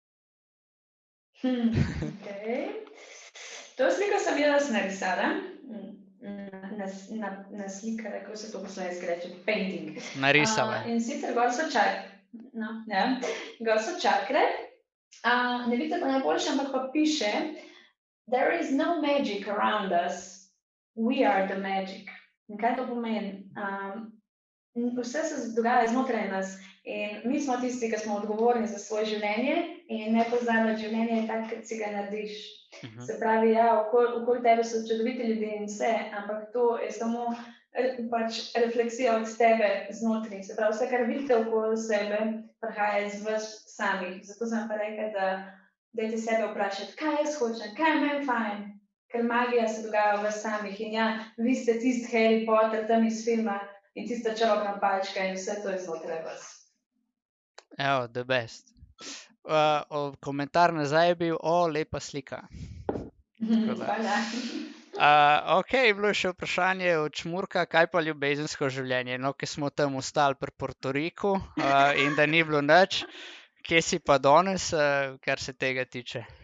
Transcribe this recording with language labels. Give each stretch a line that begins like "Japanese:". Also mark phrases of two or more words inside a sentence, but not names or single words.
Slovenian: Okay. To sliko sem jaz narisala. Naslikala, kako se to po slovenski reče, painting. Narisala. In sicer gor so čakre, Ne vidite pa najboljše, ampak pa piše,
English: there is no magic around us, we are the magic.
Slovenian: In kaj to pomeni? Vse se dogaja znotraj nas in mi smo tisti, ki smo odgovorni za svoje življenje in ne pozabiti, življenje je tako, kot si ga narediš. Se pravi, ja, okoli tebe so čudoviti ljudje in vse, ampak to je samo pač refleksija od tebe znotraj. Se pravi, vse, kar vidite okoli sebe, prihaja iz vas samih. Zato sem pa rekel, da dajte sebe vprašati, kaj jaz hočem, kaj je meni fajn, ker magija se dogaja v vas samih. In ja, vi ste tisti Harry Potter tam iz filma in tista čarobna palčka in vse to je znotraj vas. Evo,
English: the best.
Slovenian: Komentar nazaj je bil, lepa slika. Hvala. Ok, je bilo še vprašanje od Čmurka, kaj pa ljubezensko življenje? No, ki smo tam ostali pri Portoriku in da ni bilo nič. Kje si pa danes, kar se tega tiče?